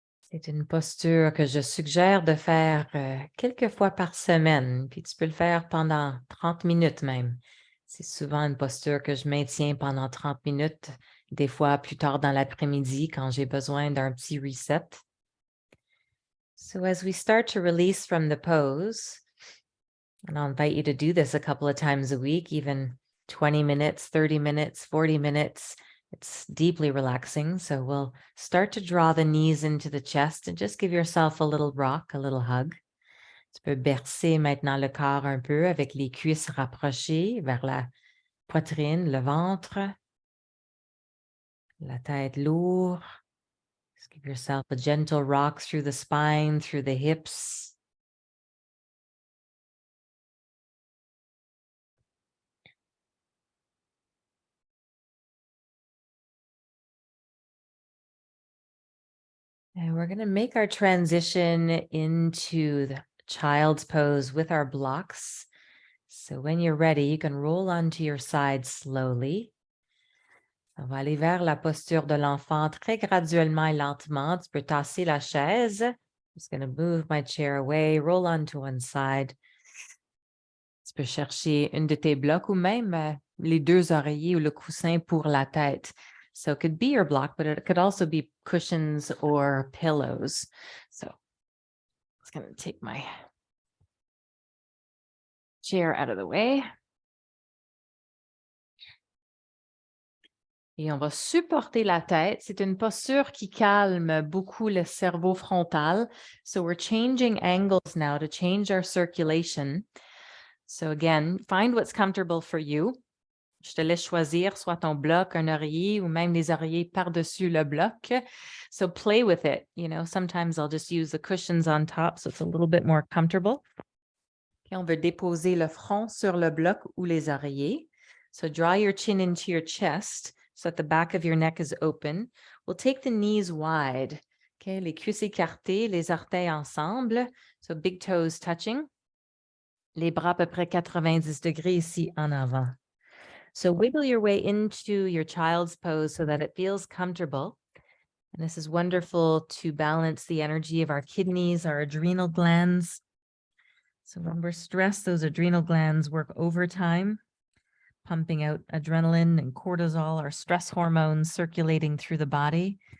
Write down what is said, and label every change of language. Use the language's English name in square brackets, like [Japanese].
[French] C'est une posture que je suggère de faire quelques fois par semaine, puis tu peux le faire pendant 30 minutes même. C'est souvent une posture que je maintiens pendant 30 minutes, des fois plus tard dans l'après-midi quand j'ai besoin d'un petit reset. [English] So as we start to release from the pose, and I'll invite you to do this a couple of times a week, even 20 minutes, 30 minutes, 40 minutes. It's deeply relaxing. So we'll start to draw the knees into the chest and just give yourself a little rock, a little hug. [French] Tu peux bercer maintenant le corps un peu avec les cuisses rapprochées vers la poitrine, le ventre, la tête lourde. [English] Just give yourself a gentle rock through the spine, through the hips. And we're going to make our transition into the child's pose with our blocks. So when you're ready, you can roll onto your side slowly. [French] On va aller vers la posture de l'enfant très graduellement et lentement. Tu peux tasser la chaise. [English] I'm just going to move my chair away, roll onto one side. [French] Tu peux chercher une de tes blocs ou même les deux oreillers ou le coussin pour la tête. [English] So it could be your block, but it could also be cushions or pillows. So I'm just going to take my chair out of the way. [French] Et on va supporter la tête. C'est une posture qui calme beaucoup le cerveau frontal. [English] So we're changing angles now to change our circulation. So again, find what's comfortable for you. [French] Je te laisse choisir soit ton bloc, un oreiller ou même les oreillers par-dessus le bloc. [English] So play with it. You know, sometimes I'll just use the cushions on top so it's a little bit more comfortable. [French] Okay, on veut déposer le front sur le bloc ou les oreillers. [English] So draw your chin into your chest so that the back of your neck is open. We'll take the knees wide. [French] Okay, les cuisses écartées, les orteils ensemble. [English] So big toes touching. [French] Les bras à peu près 90 degrés ici en avant. [English] So wiggle your way into your child's pose so that it feels comfortable. And this is wonderful to balance the energy of our kidneys, our adrenal glands. So when we're stressed, those adrenal glands work overtime, pumping out adrenaline and cortisol, our stress hormones circulating through the body.